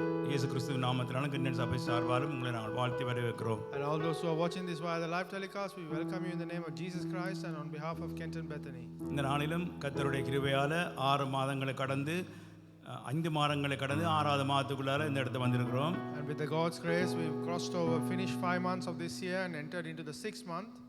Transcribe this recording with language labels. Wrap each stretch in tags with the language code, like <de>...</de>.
<ta>இயேசு கிறிஸ்துவின் நாமத்தினாலும் கிண்டன் சபை சார்பாலும் உங்களை நாங்கள் வாழ்த்தி வரவேற்கிறோம்.</ta> <en>And all those who are watching this via the live telecast, we welcome you in the name of Jesus Christ and on behalf of Kenton Bethany.</en> <ta>இந்த நாளிலும் கர்த்தருடைய கிருபையால் 6 மாதங்களை கடந்து 5 மாதங்களை கடந்து 6வது மாதத்துக்குள்ளார இந்த இடத்துல வந்திருக்கிறோம்.</ta> <en>And with the God's grace, we've crossed over, finished 5 months of this year and entered into the 6th month.</en>